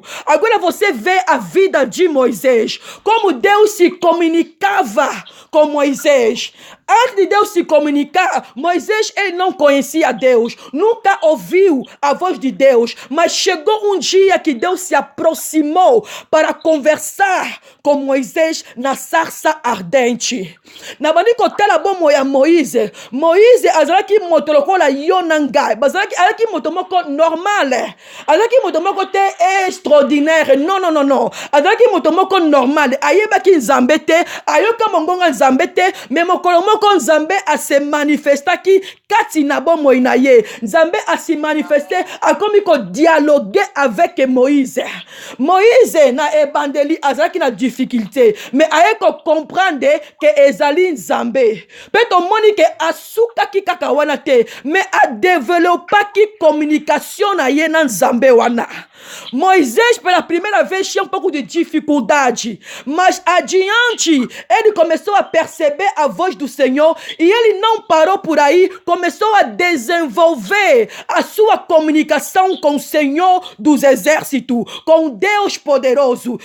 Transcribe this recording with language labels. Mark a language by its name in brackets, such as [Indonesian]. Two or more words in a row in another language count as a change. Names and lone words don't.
[Portuguese] Agora você vê a vida de Moisés, como Deus se comunicava com Moisés. Antes de Deus se comunicar, Moisés, ele não conhecia Deus, nunca ouviu a voz de Deus, mas chegou um dia que Deus se aproximou para conversar com Moisés na sarça ardente. [Lingala] Na manika tela bomo ya Moïse, azalaki moto lokola yonanga, azalaki moto moko normal, azalaki moto moko te extraordinaire, non, azalaki moto moko normal, ayebaki nzambe te, ayoka mongonga nzambe te, mais mokolo moko nzambe a se manifestaki kati na bomoi na ye. Nzambe a [French] se manifesté [Lingala] akomi ko [French] dialoguer avec Moïse. [Lingala] Moïse na ebandeli azalaki na difficulté, mais aye ko [French] comprendre que [Lingala] ezali nzambe. Peto moni ke asukaki kaka wana te, mais a développaki communication na ye na nzambe wana. [Portuguese] Moisés, pela primeira vez, tinha pouco de dificuldade, mas adiante, ele começou a perceber a voz do Senhor e ele não parou por aí, começou a desenvolver a sua comunicação com o Senhor dos Exércitos, com Deus poderoso.